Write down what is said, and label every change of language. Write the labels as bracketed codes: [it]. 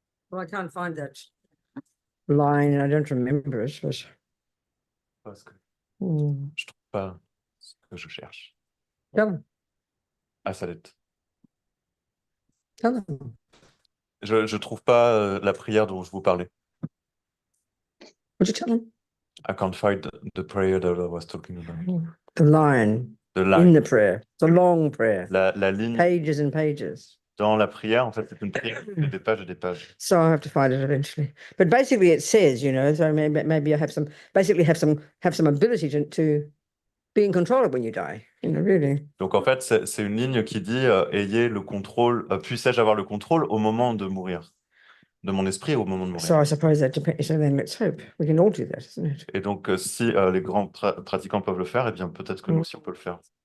[en] Well, I can't find that line and I don't remember it, but [fr] Parce que mm. je trouve pas ce que je cherche. [en] Tell them. [fr] Ah, ça l'est. [en] Tell them. [fr] Je trouve pas la prière dont je vous parlais. [en] Would you tell them? I can't find the prayer that I was talking about. The line The in line. the prayer, the long prayer, [fr] La ligne [en] pages and pages. [fr] dans la prière, en fait, c'est une prière de des pages et des pages. [en] So I'll have to find it eventually. But basically it says, you know, so maybe I have some, basically have some ability to be in control of when you die, you know, really. [fr] Donc en fait, c'est une ligne qui dit ayez le contrôle, puissais-je avoir le contrôle au moment de mourir, de mon esprit au moment de mourir. [en] So I suppose that depends. So then let's hope we can all do that, isn't it? [fr] Et donc si les grands pratiquants peuvent le faire, eh bien peut-être que nous aussi on peut le faire.